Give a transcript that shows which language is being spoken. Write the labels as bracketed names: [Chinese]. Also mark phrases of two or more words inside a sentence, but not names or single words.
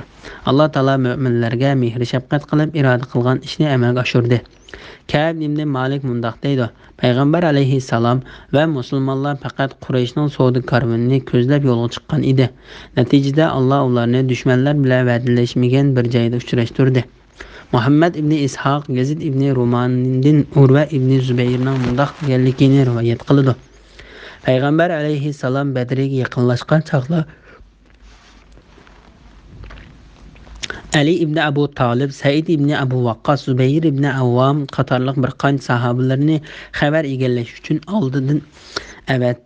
[Uzbek] Alloh taolo mu'minlarga mehr shafqat qilib iroda qilgan ishni amalga oshirdi. Ka'b ibn Malik mundoq deydi: Payg'ambar alayhissalom va musulmonlar faqat Qurayshning savdo karvonini ko'zlab yo'lga chiqqan edi. Natijada Alloh ularni dushmanlar bilan va'dalashmagan bir joyda uchrashtirdi. Muhammad ibn Ishaq Yazid ibn Rumandan Urva ibn Zubayrning mundoq deganligini rivoyat qildi. Payg'ambar alayhissalom Badrga yaqinlashgan chaqda Ali ibn Abu Talib, Said ibn Abu Waqqas, Zubayr ibn Awvam qatorliq bir qancha sahobalarni xabar egallash uchun oldidan avatdi.